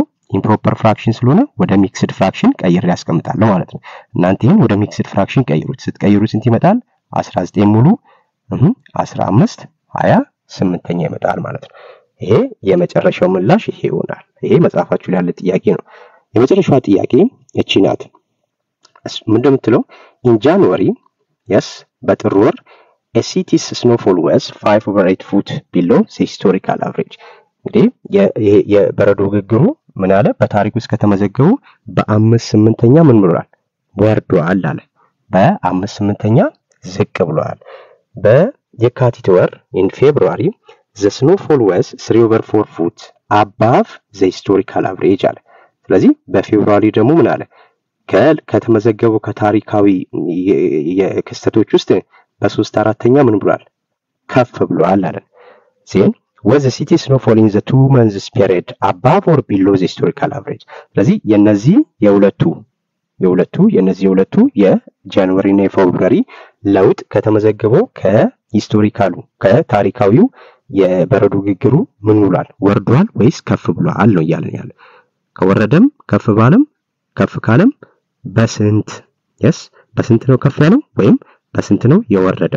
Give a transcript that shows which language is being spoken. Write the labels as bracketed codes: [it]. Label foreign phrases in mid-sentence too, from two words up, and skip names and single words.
[am] ኢምፕሮፐር ፍራክሽን ስለሆነ ወደ ሚክስድ ፍራክሽን ቀይሬ ያስቀምጣለሁ ማለት ነው። እናንተ ይሄን ወደ ሚክስድ ፍራክሽን ቀይሩት። ስትቀይሩት ስንት ይመጣል? 19 ሙሉ 15 28ኛ ይመጣል ማለት ነው። ይሄ የመጨረሻው ምላሽ ይሄ ይሆናል። ይሄ መጽሐፋችሁ ላይ ያለ ጥያቄ ነው። የመጨረሻው ጥያቄ እቺ ናት። ምንድነው የምትለው? [en] in January yes [am] በጥር ወር [en] a city's snowfall was 5/8 foot below the historical average። [am] እንግዲህ የበረዶ ግግሩ ምን አለ? በታሪክ ውስጥ ከተመዘገቡ በ5/8ኛ ምን ብሏል? ወርዷል አለ። በ5/8ኛ ዝቅ ብሏል። በየካቲት ወር [en] in February the snowfall was 3/4 foot above the historical average [am] አለ። ስለዚህ በፌብሩዋሪ ደግሞ ምን አለ? ከተመዘገቡ ከታሪካዊ የክስተቶች ውስጥ በ3/4ኛ ምን ብሏል? ከፍ ብሏል አለ። [en] then was the city snowfall in the 2 months period above or below the historical average። [am] ስለዚህ የነዚህ የሁለቱ የጃንዋሪ እና የፌብሩዋሪ ለውጥ ከተመዘገበው ከሂስቶሪካሉ ከታሪካዊው የበረዶ ግግሩ ምን ብሏል? ወርዷል ወይስ ከፍ ብሏል ነው እያለን ያለ። ከወረደም ከፍ ባለም ከፍ ካለም በስንት yes በስንት ነው ከፍ ያለው ወይም በስንት ነው የወረደው?